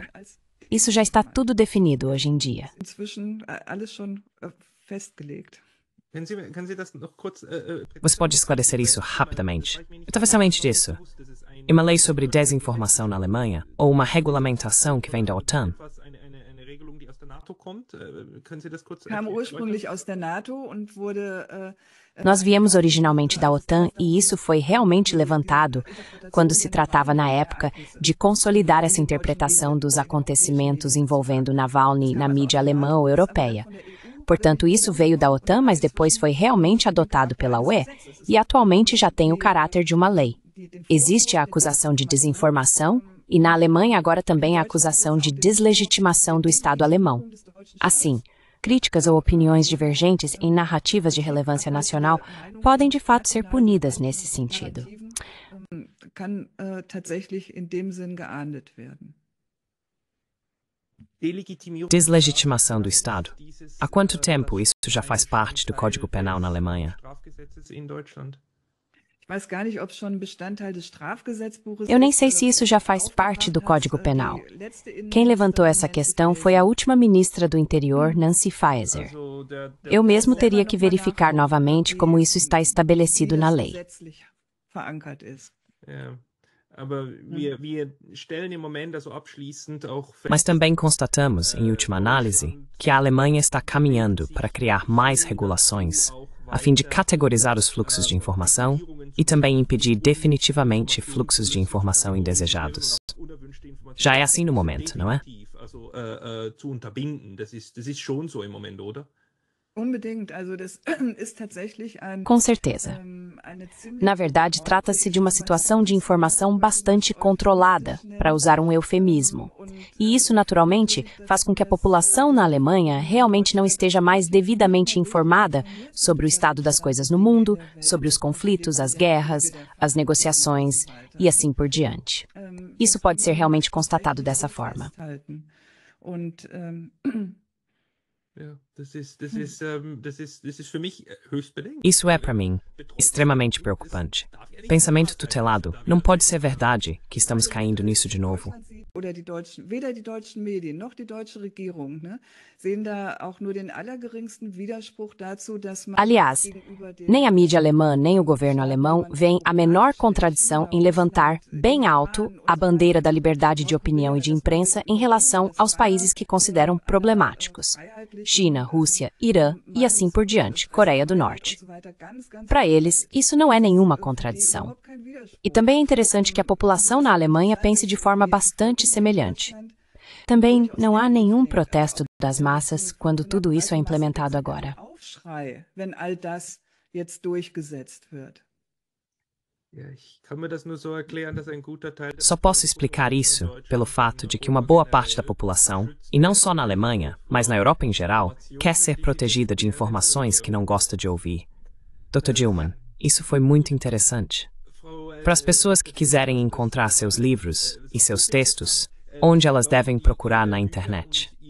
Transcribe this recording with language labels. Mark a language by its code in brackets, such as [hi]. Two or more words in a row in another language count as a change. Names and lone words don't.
[pt] Isso já está tudo definido hoje em dia. Você pode esclarecer isso rapidamente? Eu estava ciente disso. É uma lei sobre desinformação na Alemanha ou uma regulamentação que vem da OTAN? [de] Kam ursprünglich aus der NATO und wurde [pt] Nós viemos originalmente da OTAN e isso foi realmente levantado quando se tratava, na época, de consolidar essa interpretação dos acontecimentos envolvendo Navalny na mídia alemã ou europeia. Portanto, isso veio da OTAN, mas depois foi realmente adotado pela UE e atualmente já tem o caráter de uma lei. Existe a acusação de desinformação e na Alemanha agora também a acusação de deslegitimação do Estado alemão. Assim, críticas ou opiniões divergentes em narrativas de relevância nacional podem de fato ser punidas nesse sentido. [de] kann tatsächlich in dem Sinn geahndet werden. [pt] Deslegitimação do Estado. Há quanto tempo isso já faz parte do Código Penal na Alemanha? [de] Ich weiß gar nicht, ob es schon Bestandteil des Strafgesetzbuches [pt] Eu nem [de] ist. [pt] sei se isso já faz parte do Código Penal. Quem levantou essa questão foi a última ministra do Interior, Nancy Faeser. Eu mesmo teria que verificar novamente como isso está estabelecido na lei. [de] Gesetzlich verankert ist. [pt] Mas também constatamos, em última análise, que a Alemanha está caminhando para criar mais regulações, a fim de categorizar os fluxos de informação e também impedir definitivamente fluxos de informação indesejados. Já é assim no momento, não é? [de] Unbedingt, also das ist tatsächlich [pt] Com certeza. [de] eine ziemlich [pt] Na verdade, trata-se de uma situação de informação bastante controlada, para usar um eufemismo. E isso, naturalmente, faz com que a população na Alemanha realmente não esteja mais devidamente informada sobre o estado das coisas no mundo, sobre os conflitos, as guerras, as negociações e assim por diante. Isso pode ser realmente constatado dessa forma. [de] festhalten. Und [pt] Isso é, para mim, extremamente preocupante. Pensamento tutelado. Não pode ser verdade que estamos caindo nisso de novo. [de] oder weder die deutschen Medien noch die deutsche Regierung, ne, sehen da auch nur den allergeringsten Widerspruch dazu, dass man [pt] Aliás, [de] gegenüber den [pt] nem a mídia alemã, nem o governo alemão veem a menor contradição em levantar bem alto a bandeira da liberdade de opinião e de imprensa em relação aos países que consideram problemáticos. China, Rússia, Irã e assim por diante, Coreia do Norte. Para eles, isso não é nenhuma contradição. E também é interessante que a população na Alemanha pense de forma bastante semelhante. Também não há nenhum protesto das massas quando tudo isso é implementado agora. [de] Aufschrei, wenn all das jetzt durchgesetzt wird. [pt] Só posso explicar isso pelo fato de que uma boa parte da população, e não só na Alemanha, mas na Europa em geral, quer ser protegida de informações que não gosta de ouvir. Dr. Gilman, isso foi muito interessante. Para as pessoas que quiserem encontrar seus livros e seus textos, onde elas devem procurar na internet?